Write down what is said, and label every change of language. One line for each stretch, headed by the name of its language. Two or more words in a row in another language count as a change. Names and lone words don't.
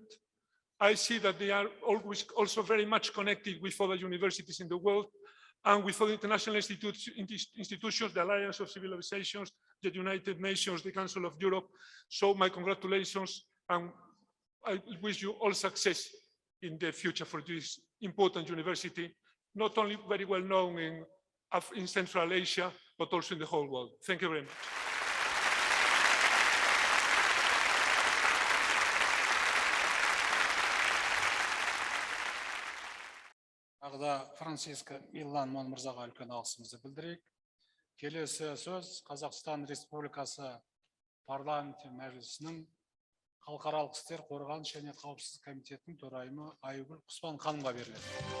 English: I see that they are always also very much connected with other universities in the world and with other international institutions, the Alliance of Civilizations, the United Nations, the Council of Europe. So my congratulations, and I wish you all success in the future for this important university, not only very well known in Central Asia, but also in the whole world. Thank you very much.
Kazakh: Тағы да Франциско Милан мырзаға үлкен алғысымызды білдірейік. Келесі сөз Қазақстан Республикасы парламенті мәжілісінің халықаралық істер қорғаныс және қауіпсіздік комитетінің төрайымы Айгүл Құспан ханымға беріледі.